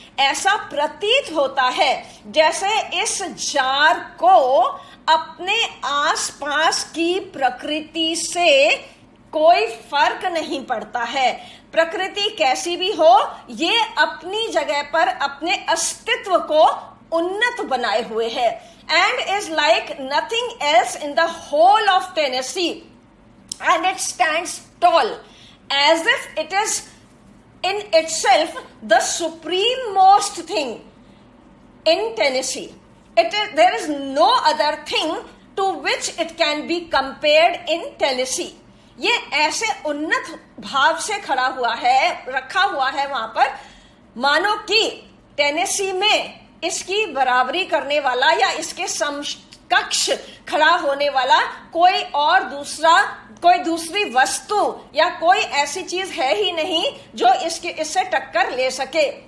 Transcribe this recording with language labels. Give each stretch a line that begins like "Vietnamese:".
Hindi: ऐसा प्रतीत होता है जैसे इस जार को अपने आसपास की प्रकृति से कोई फर्क नहीं पड़ता है. प्रकृति कैसी भी हो, ये अपनी जगह पर अपने अस्तित्व को उन्नत बनाए हुए है.
English: And is like nothing else in the whole of Tennessee, and it stands tall as if it is in itself the suprememost thing in Tennessee. There is no other thing to which it can be compared in Tennessee.
Hindi: ये ऐसे उन्नत भाव से खड़ा हुआ है, रखा हुआ है वहां पर, मानो कि टेनेसी में इसकी बराबरी करने वाला या इसके समकक्ष खड़ा होने वाला कोई दूसरी वस्तु या कोई ऐसी चीज है ही नहीं जो इससे टक्कर ले सके.